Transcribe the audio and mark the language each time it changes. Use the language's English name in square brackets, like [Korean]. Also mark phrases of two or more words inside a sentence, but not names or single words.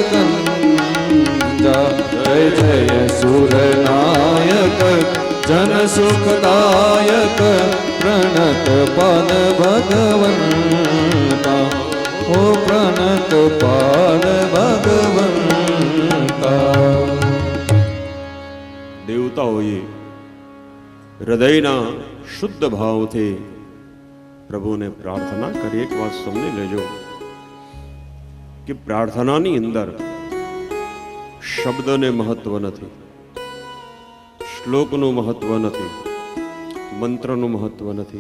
[Hindi] कंजा जय जय सुर नायक जन सुखदायक प्रणत पाद भगवंता ओ प्रणत पाद भगवंता [Gujarati] દેવતાઓએ હૃદયના શુદ્ધ ભાવથી પ્રભુને પ્રાર્થના કરી. એક વાત સમજી લેજો કે પ્રાર્થનાની અંદર શબ્દને મહત્વ નથી, શ્લોકનું મહત્વ નથી, મંત્રનું મહત્વ નથી.